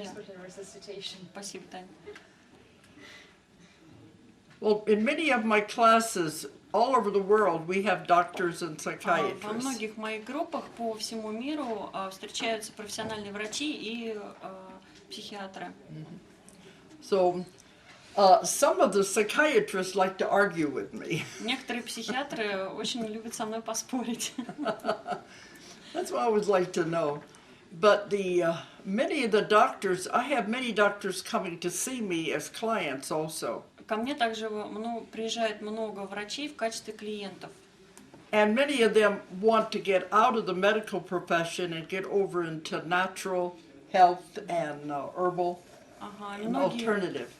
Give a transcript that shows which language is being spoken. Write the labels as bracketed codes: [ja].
[en] expert in resuscitation. [ru] Спасибо, Таня. [en] Well, in many of my classes all over the world, we have doctors and [ru] Во [en] psychiatrists. [ru] многих моих группах по всему миру встречаются профессиональные врачи и психиатры. [en] So some of the psychiatrists like to argue with me. [ru] Некоторые психиатры очень любят со мной поспорить. [en] That's what I always like to know. But many of the doctors, I have many doctors coming to see me as clients also. [ru] Ко мне также приезжает много врачей в качестве клиентов. [en] And many of them want to get out of the medical profession and get over into natural health and herbal and alternative.